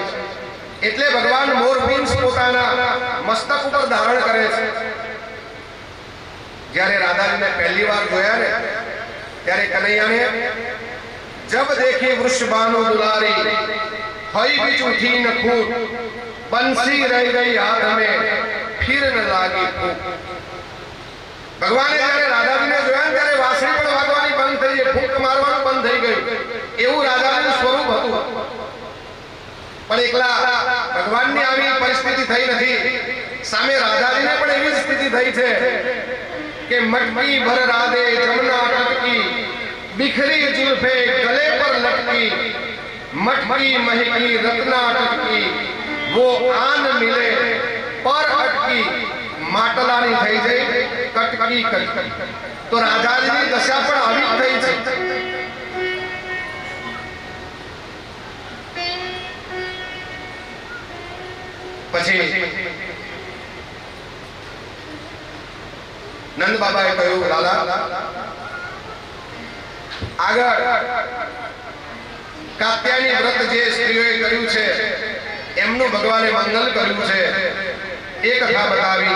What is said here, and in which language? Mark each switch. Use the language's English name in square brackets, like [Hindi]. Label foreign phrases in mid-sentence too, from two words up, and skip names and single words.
[Gujarati] એટલે ભગવાન મોરપીંછ પોતાના મસ્તક ઉપર ધારણ કરે છે. જ્યારે રાધાજીને પહેલી વાર જોયા ને ત્યારે કનૈયાને [Hindi] जब देखी वृषभानो दुलारी हई बीच उठी न खूट बंसी रही गई हाथ में फिर न लागी फूक. [Gujarati] ભગવાને જ્યારે રાધાજીને જોયા ત્યારે વાંસળી પણ વાગવાની બંધ થઈ ગઈ, ફૂંક મારવાનું બંધ થઈ ગયું. એવું રાધાજીનું સ્વરૂપ હતું. પણ એકલા ભગવાનની આવી પરિસ્થિતિ થઈ નથી, સામે રાધાજીને પણ એવી સ્થિતિ થઈ છે કે [Hindi] मटकी भर राधे जमना टटकी बिखरी जुल्फे गले पर लटकी, मटकी महकी रत्ना अटकी, वो आन मिले पर अटकी, [Gujarati] માટલાની થઈ જાય કટકી કટકી। તો રાજાની દશા પણ આવી થઈ છે। પછી નંદ બાબાએ કહ્યું, લાલા આગળ કાત્યાયની વ્રત જે સ્ત્રીઓએ કર્યું છે એમનું ભગવાને મંગલ કર્યું છે એ કથા બતાવી।